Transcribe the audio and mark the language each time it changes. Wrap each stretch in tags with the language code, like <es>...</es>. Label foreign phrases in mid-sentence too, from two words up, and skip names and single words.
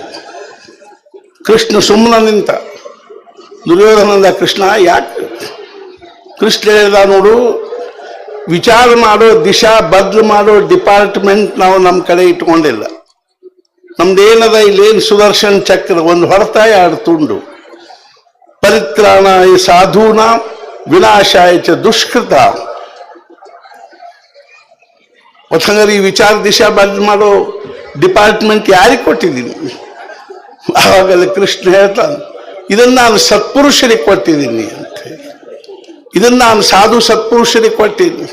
<kn>ಕೃಷ್ಣ ಸುಮ್ಮನೆ ನಿಂತ, ದುರ್ಯೋಧನಂದ ಕೃಷ್ಣ ಯಾಕೆ? ಕೃಷ್ಣ ಹೇಳಿದ, ನೋಡು, ವಿಚಾರ ಮಾಡೋ ದಿಶಾ ಬದಲು ಮಾಡೋ ಡಿಪಾರ್ಟ್ಮೆಂಟ್ ನಾವು ನಮ್ಮ ಕಡೆ ಇಟ್ಕೊಂಡಿಲ್ಲ. ನಮ್ದೇನದ ಇಲ್ಲೇನು ಸುದರ್ಶನ್ ಚಕ್ರ, ಒಂದು ಹೊರತಾಯ 2 ತುಂಡು.</kn> <sa>परित्राणाय साधून विनाशाय च दुष्कृत.</sa> <kn>ಒತ್ತಂಗರಿ ಈ ವಿಚಾರ ದಿಶಾ ಬದಲು ಮಾಡೋ ಡಿಪಾರ್ಟ್ಮೆಂಟ್ ಯಾರಿಗೆ ಕೊಟ್ಟಿದ್ದೀನಿ? ಆವಾಗಲೇ ಕೃಷ್ಣ ಹೇಳ್ತಾನೆ, ಇದನ್ನ ನಾನು ಸತ್ಪುರುಷರಿಗೆ ಕೊಟ್ಟಿದ್ದೀನಿ ಅಂತ ಹೇಳಿ, ಇದನ್ನ ನಾನು ಸಾಧು ಸತ್ಪುರುಷರಿಗೆ ಕೊಟ್ಟಿದ್ದೀನಿ.</kn>